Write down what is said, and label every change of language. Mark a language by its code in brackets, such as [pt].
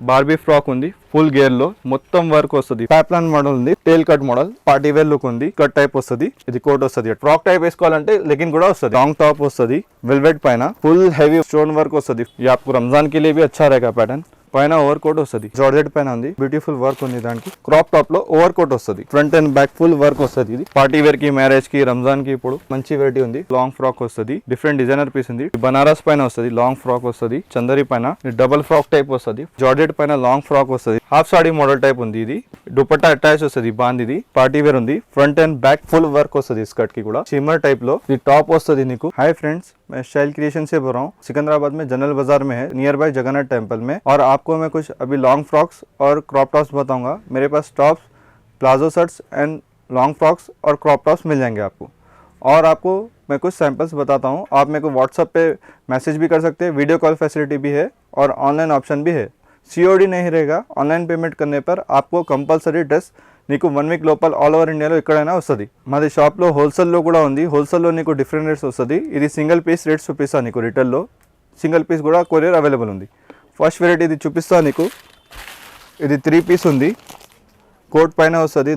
[te] Barbie frock ఉంది full gear లో మొత్తం వర్క్ వస్తుంది. ప్యాప్లాన్ మోడల్ ఉంది, టేల్ cut model, party wear look ఉంది, కట్ టైప్ వస్తుంది. ఇది కోట్ వస్తుంది. ఫ్రాక్ టైప్ వేసుకోవాలంటే లెగిన్ కూడా వస్తుంది. లాంగ్ టాప్ వస్తుంది వెల్వెట్ పైన, ఫుల్ హెవీ స్టోన్ వర్క్ వస్తుంది. [hi] ये आपको रमजान के लिए भी अच्छा रहेगा पैटर्न. [te] పైన ఓవర్ కోట్ వస్తుంది, జార్జెట్ పైన ఉంది, బ్యూటిఫుల్ వర్క్ ఉంది. దానికి క్రాప్ టాప్ లో ఓవర్ కోట్ వస్తుంది, front and back full work వస్తుంది. ఇది పార్టీ వేర్ కి, మ్యారేజ్ కి, రంజాన్ కి ఇప్పుడు మంచి వెరైటీ ఉంది. లాంగ్ ఫ్రాక్ వస్తుంది, డిఫరెంట్ డిజైనర్ పీస్ ఉంది. బనారస్ పైన వస్తుంది, లాంగ్ ఫ్రాక్ వస్తుంది. చందరి పైన డబుల్ ఫ్రాక్ టైప్ వస్తుంది. జార్జెట్ పైన లాంగ్ ఫ్రాక్ వస్తుంది. హాఫ్ సాడీ మోడల్ టైప్ ఉంది. ఇది దుపట్టా అటాచ్ వస్తుంది, బాంది. ఇది పార్టీ వేర్ ఉంది, front and back full work వస్తుంది. స్కర్ట్ కి కూడా షిమ్మర్ టైప్ లో ఇది టాప్ వస్తుంది నీకు. [hi] हाय फ्रेंड्स, मैं स्टाइल क्रिएशन से बोल रहा हूँ. सिकंदराबाद में जनरल बाजार में है, नियर बाय जगन्नाथ टेम्पल में. और आपको मैं कुछ अभी लॉन्ग फ्रॉक्स और क्रॉप टॉप्स बताऊंगा. मेरे पास tops, palazzo shirts and long frocks और क्रॉप टॉप्स मिल जाएंगे आपको. और आपको मैं कुछ सैंपल्स बताता हूँ. आप मेरे को व्हाट्सएप पे मैसेज भी कर सकते हैं, वीडियो कॉल फैसिलिटी भी है और ऑनलाइन ऑप्शन भी है. COD नहीं रहेगा. ऑनलाइन पेमेंट करने पर आपको कंपल्सरी ड्रेस [te] నీకు 1 వీక్ లోపల ఆల్ ఓవర్ ఇండియాలో ఎక్కడైనా వస్తుంది. మాది షాప్లో హోల్సేల్లో కూడా ఉంది. హోల్సేల్లో నీకు డిఫరెంట్ రేట్స్ వస్తుంది. ఇది సింగిల్ పీస్ రేట్స్ చూపిస్తా నీకు. రిటైల్లో సింగిల్ పీస్ కూడా కొరియర్ అవైలబుల్ ఉంది. ఫస్ట్ వెరైటీ ఇది చూపిస్తా నీకు. ఇది 3 పీస్ ఉంది, కోట్ పైన వస్తుంది.